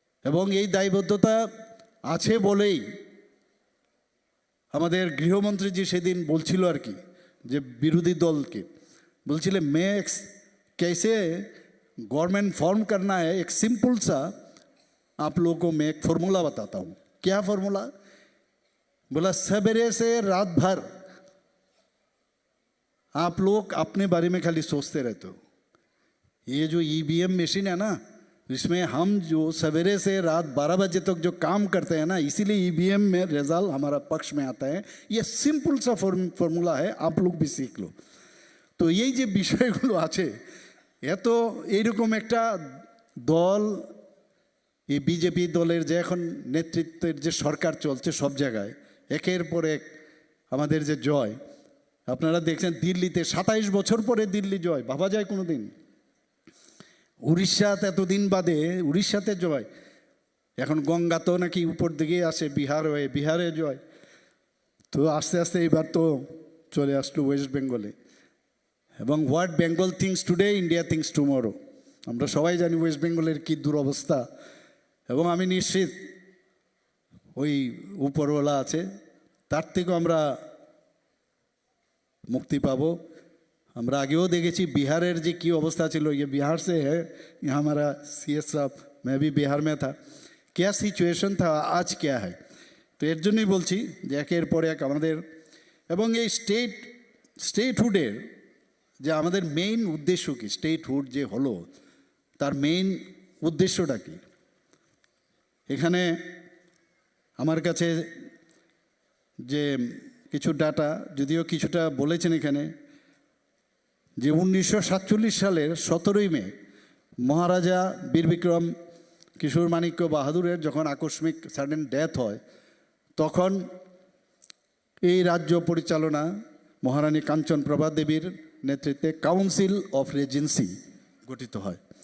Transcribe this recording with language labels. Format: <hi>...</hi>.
<bn>এবং এই দায়বদ্ধতা আছে বলেই আমাদের গৃহমন্ত্রীজি সেদিন বলছিল আর কি, যে বিরোধী দলকে বলছিলেন মেক্স</bn> <hi>कैसे गवर्नमेंट फॉर्म करना है, एक सिंपल सा आप लोगों को मैं एक फॉर्मूला बताता हूँ। क्या फॉर्मूला, बोला सवेरे से रात भर आप लोग अपने बारे में खाली सोचते रहते हो। ये जो ईवीएम मशीन है ना, इसमें हम जो सवेरे से रात 12 बजे तक जो काम करते हैं ना, इसीलिए ईवीएम में रिजल्ट हमारा पक्ष में आता है। ये सिंपल सा फॉर्मूला है, आप लोग भी सीख लो।</hi> <bn>তো এই যে বিষয়গুলো আছে, এত এইরকম একটা দল, এই বিজেপি দলের যে এখন নেতৃত্বের যে সরকার চলছে সব জায়গায়, একের পর এক আমাদের যে জয়, আপনারা দেখছেন দিল্লিতে 27 বছর পরে দিল্লি জয়, ভাবা যায় কোনো দিন? উড়িষ্যাতে এতদিন বাদে উড়িষ্যাতে জয়, এখন গঙ্গা তো নাকি উপর দিকে আসে বিহার হয়ে, বিহারে জয়। তো আস্তে আস্তে এবার তো চলে আসলো ওয়েস্ট বেঙ্গলে। এবং</bn> <en>What Bengal thinks today, India thinks tomorrow.</en> <bn>আমরা সবাই জানি ওয়েস্ট বেঙ্গলের কী দুরবস্থা। এবং আমি নিশ্চিত ওই উপরওয়ালা আছে, তার থেকেও আমরা মুক্তি পাবো। আমরা আগেও দেখেছি বিহারের যে কী অবস্থা ছিল,</bn> <hi>ये बिहार से है, यहाँ हमारा CS साहब, मैं भी बिहार में था, क्या सिचुएशन था, आज क्या है।</hi> <bn>তো এর জন্যই বলছি যে একের পর এক আমাদের, এবং এই স্টেটহুডের যে আমাদের মেইন উদ্দেশ্য কি, স্টেটহুড যে হলো তার মেইন উদ্দেশ্যটা কি। এখানে আমার কাছে যে কিছু ডাটা, যদিও কিছুটা বলেছেন এখানে, যে 1947 সালের 17ই মে মহারাজা বীর বিক্রম কিশোর মাণিক্য বাহাদুরের যখন আকস্মিক সাডেন ডেথ হয়, তখন এই রাজ্য পরিচালনা মহারানী কাঞ্চনপ্রভা দেবীর নেতৃত্বে কাউন্সিল অফ রেজেন্সি গঠিত হয়।</bn>